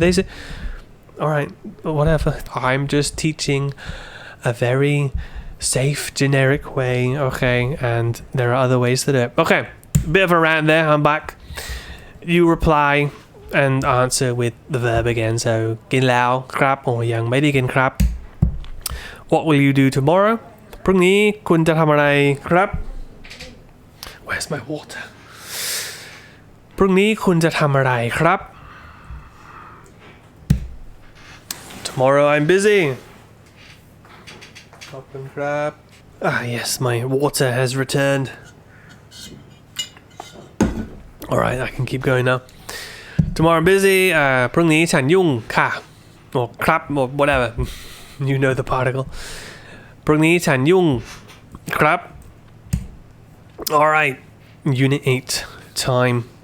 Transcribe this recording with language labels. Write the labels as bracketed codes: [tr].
[en] They say, alright, whatever, I'm just teaching a very safe generic way, okay, and there are other ways to do it. Okay, bit of a rant there. I'm back. You reply and answer with the verb again. So [th] กินแล้วครับ [en] or [th] ยังไม่ได้กินครับ [en] What will you do tomorrow? [th] พรุ่งนี้คุณจะทำอะไรครับ [en] Where's my water? [th] พรุ่งนี้คุณจะทำอะไรครับ [en] Tomorrow I'm busy. [th] ขอบคุณครับ [en] yes, my water has returned. Alright, I can keep going now. Tomorrow I'm busy. [th] พรุ่งนี้ฉันยุ่งค่ะ [en] or ครับ or whatever. You know the particle. [th] พรุ่งนี้ฉันยุ่งครับ [en] Alright, Unit 8, time.